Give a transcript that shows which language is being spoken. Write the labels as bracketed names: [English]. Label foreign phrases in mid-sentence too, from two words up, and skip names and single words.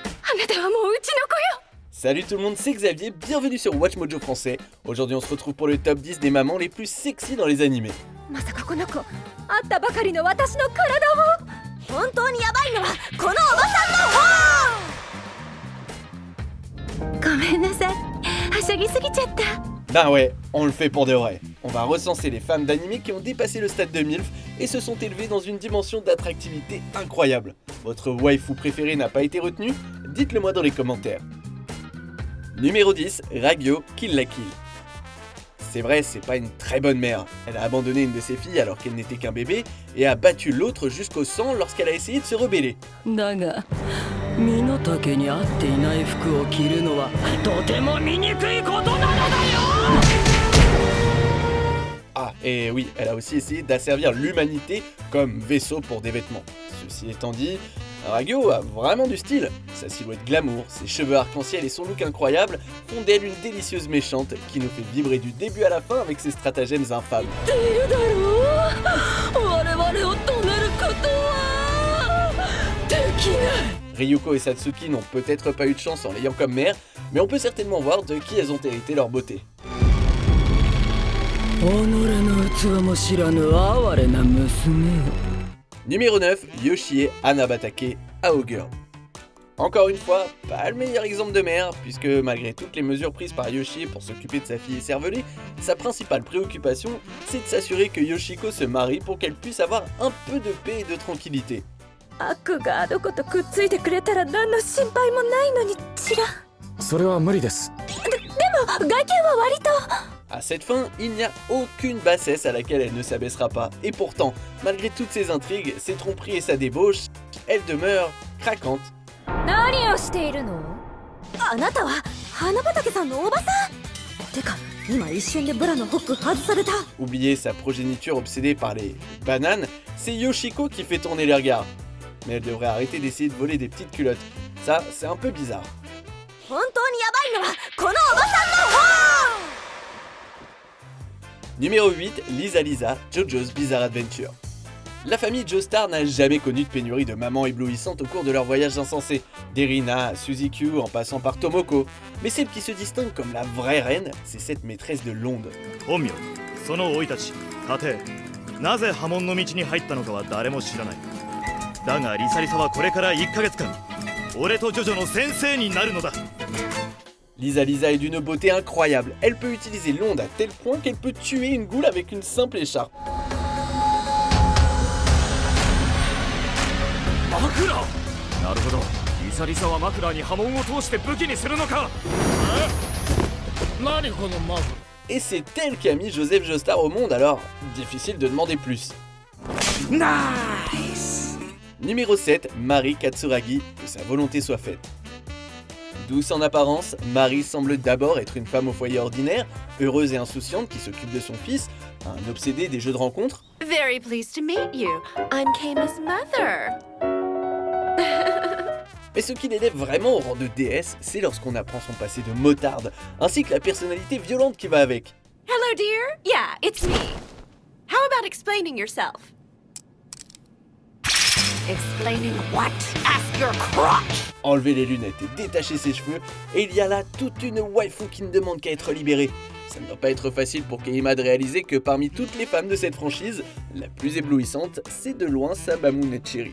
[French] Salut tout le monde, c'est Xavier, bienvenue sur Watch Mojo français. Aujourd'hui on se retrouve pour le top 10 des mamans les plus sexy dans les animés. [Japanese] まさかこの子会ったばかりの私の体を本当にヤバいのはこのおばさんの方ごめんなさいはしゃぎすぎちゃった [French] Ben ouais, on le fait pour de vrai. On va recenser les femmes d'animés qui ont dépassé le stade de MILF et se sont élevées dans une dimension d'attractivité incroyable. Votre waifu préférée n'a pas été retenue? Dites-le moi dans les commentaires. Numéro 10, Ragyo Kill la Kill. C'est vrai, c'est pas une très bonne mère. Elle a abandonné une de ses filles alors qu'elle n'était qu'un bébé et a battu l'autre jusqu'au sang lorsqu'elle a essayé de se rebeller. [Japanese] だが身の丈に合っていない服を着るのはとても醜いことなのだよ [French] Ah, et oui, elle a aussi essayé d'asservir l'humanité comme vaisseau pour des vêtements. Ceci étant dit, Ragyo a vraiment du style. Sa silhouette glamour, ses cheveux arc-en-ciel et son look incroyable font d'elle une délicieuse méchante qui nous fait vibrer du début à la fin avec ses stratagèmes infâmes. [Japanese] いるだろう我々を止めることはできない [French] Ryuko et Satsuki n'ont peut-être pas eu de chance en l'ayant comme mère, mais on peut certainement voir de qui elles ont hérité leur beauté. [Japanese] 己の器も知らぬ哀れな娘よ [French] Numéro 9, Yoshie Hanabatake Aogurl. Encore une fois, pas le meilleur exemple de mère, puisque malgré toutes les mesures prises par Yoshie pour s'occuper de sa fille écervelée, sa principale préoccupation, c'est de s'assurer que Yoshiko se marie pour qu'elle puisse avoir un peu de paix et de tranquillité. [Japanese] 悪があの子とくっついてくれたら何の心配もないのにチラそれは無理です。でも外見は割と [French] À cette fin, il n'y a aucune bassesse à laquelle elle ne s'abaissera pas, et pourtant, malgré toutes ses intrigues, ses tromperies et sa débauche, elle demeure craquante. [Japanese] 何をしているのあなたは花畑さんのおばさんてか今一瞬でブラのホック外された [French] Oubliez sa progéniture obsédée par les bananes, c'est Yoshiko qui fait tourner les regards. Mais elle devrait arrêter d'essayer de voler des petites culottes. Ça, c'est un peu bizarre. [Japanese] 本当にヤバいのはこのおばさんの方 [French] Numéro 8, Lisa Lisa, JoJo's Bizarre Adventure. La famille Joestar n'a jamais connu de pénurie de mamans éblouissantes au cours de leurs voyages insensés, d'Erina à Suzy-Q en passant par Tomoko. Mais celle qui se distingue comme la vraie reine, c'est cette maîtresse de l'onde. [Japanese] 本名その生い立ち家庭なぜ波紋の道に入ったのかは誰も知らないだがリサリサはこれから1ヶ月間俺とジョジョの先生になるのだ [French] Lisa Lisa est d'une beauté incroyable. Elle peut utiliser l'onde à tel point qu'elle peut tuer une goule avec une simple écharpe. [Japanese] 枕なるほどリサリサは枕に波紋を通して武器にするのか何このマフ [French] Et c'est elle qui a mis Joseph Joestar au monde, alors difficile de demander plus. Nice Numéro 7, Mari Katsuragi, que sa volonté soit faite. Douce en apparence, Mari semble d'abord être une femme au foyer ordinaire, heureuse et insouciante qui s'occupe de son fils, un obsédé des jeux de rencontre. [English] Very pleased to meet you. I'm Kama's mother. [French] Mais ce qui l'élève vraiment au rang de déesse, c'est lorsqu'on apprend son passé de motarde, ainsi que la personnalité violente qui va avec. [English] Hello, dear. Yeah, it's me. How about explaining yourself? Explaining what? Ask your crotch! [French] Enlever les lunettes et détacher ses cheveux, et il y a là toute une waifu qui ne demande qu'à être libérée. Ça ne doit pas être facile pour Keima de réaliser que parmi toutes les femmes de cette franchise, la plus éblouissante, c'est de loin Sabamu Nechiri.